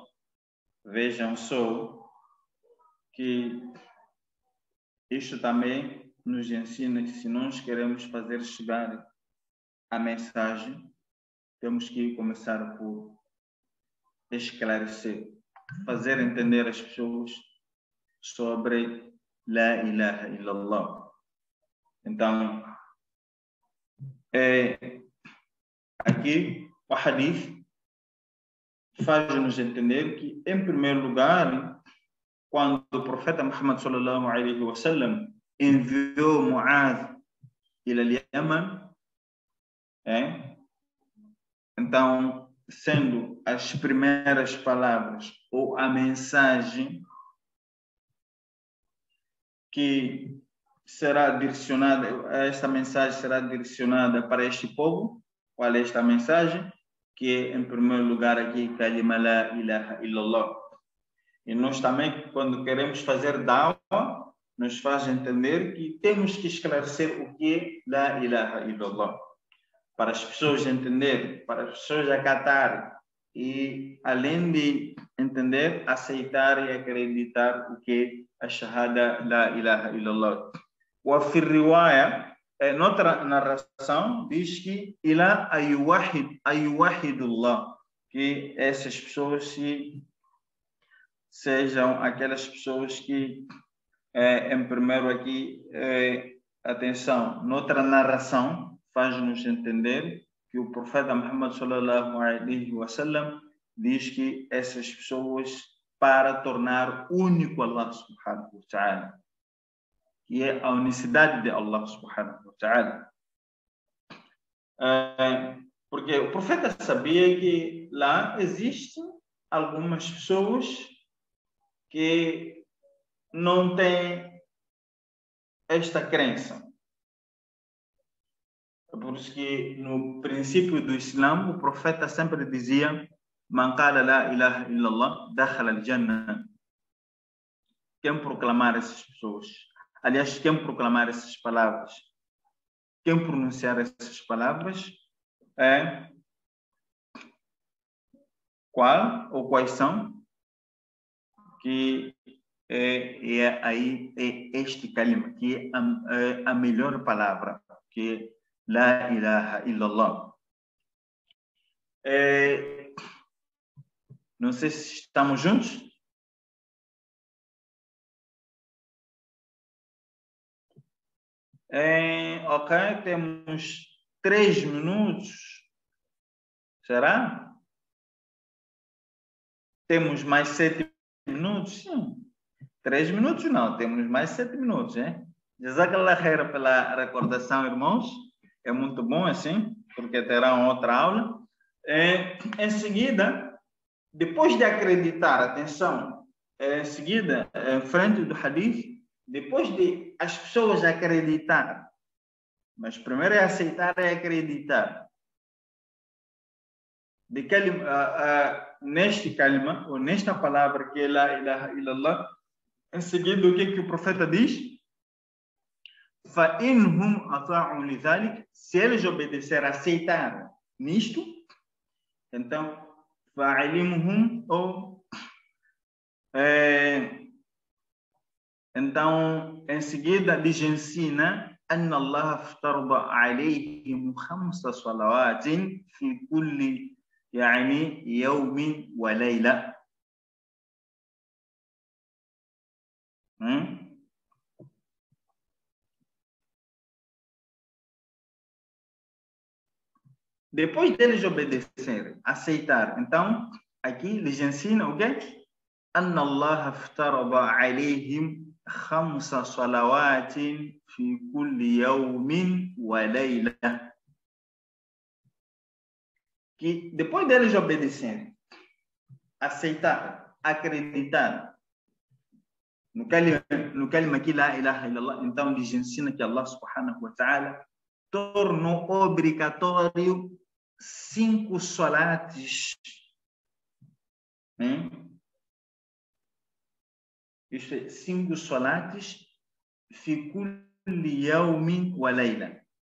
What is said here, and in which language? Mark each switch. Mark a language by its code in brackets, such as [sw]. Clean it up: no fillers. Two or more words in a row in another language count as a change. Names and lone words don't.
[pt] Vejam só que isto também nos ensina que se nós queremos fazer chegar a mensagem, temos que começar por esclarecer, fazer entender as pessoas sobre [ar] لا إله إلا الله. [pt] Então, aqui o hadith faz-nos entender que, em primeiro lugar, quando o profeta Muhammad [ar] صلى الله عليه وسلم [pt] enviou Mu'adh [ar] إلى اليمن, [pt] então, sendo as primeiras palavras ou a mensagem que será direcionada, esta mensagem será direcionada para este povo. Qual é esta mensagem? Que é, em primeiro lugar, aqui, [ar] كلمة لا إله إلا الله. [pt] E nós também, quando queremos fazer da'wa, nos faz entender que temos que esclarecer o que é [ar] لا إله إلا الله, [pt] para as pessoas entenderem, para as pessoas acatarem e, além de entender, aceitar e acreditar o que é a [ar] شهادة لا إله إلا الله. وفي الرواية [pt] Noutra narração diz que [ar] إلى أن يوحدوا الله, [pt] que essas pessoas sejam aquelas pessoas que, em primeiro aqui, atenção, noutra narração faz-nos entender que o profeta Muhammad [ar] صلى الله عليه وسلم [pt] diz que essas pessoas, para tornar único [ar] الله سبحانه وتعالى, [pt] que é a unicidade de [ar] الله سبحانه وتعالى. [pt] Porque o profeta sabia que lá existem algumas pessoas que não têm esta crença. Por isso que no princípio do Islã, o profeta sempre dizia: [ar] من قال لا إله إلا الله دخل الجنة. [pt] Quem proclamar essas pessoas, aliás, quem proclamar essas palavras, quem pronunciar essas palavras, qual ou quais são, que aí é este kalima, que é a melhor palavra, que é [ar] لا إله إلا الله. [pt] Não sei se estamos juntos. Ok, temos 3 minutos. Será? Temos mais 7 minutos? Sim. 3 minutos não, temos mais 7 minutos, hein? [ar] جزاك الله خير [pt] pela recordação, irmãos. É muito bom assim, porque terão outra aula. Em seguida, depois de acreditar, atenção, em seguida, em frente do hadith, depois de as pessoas acreditar, mas primeiro é aceitar e acreditar. Neste kalima, ou nesta palavra que é [ar] لا إله إلا الله, [pt] em seguida o que o profeta diz? [ar] فَإِنْهُمْ أَطَاعُوا لِذَلِكَ, [pt] se eles obedecerem, aceitar nisto, então فَعِلِمُهُمْ, ou então em seguida lhes ensina [ar] أن الله افترض عليهم 5 صلوات في كل يوم وليلة. [pt] Depois deles obedecerem, aceitar, então aqui lhes ensina o quê? [ar] أن الله افترض عليهم 5 صلوات في كل يوم وليلة. [pt] Que depois deles obedecerem, aceitar, acreditar no kalima aqui [ar] لا إله إلا الله, [pt] então lhes ensina que [ar] الله سبحانه وتعالى [pt] tornou obrigatório 5 salates. [ar] Isto é, 5 salates في كل يوم وليلة.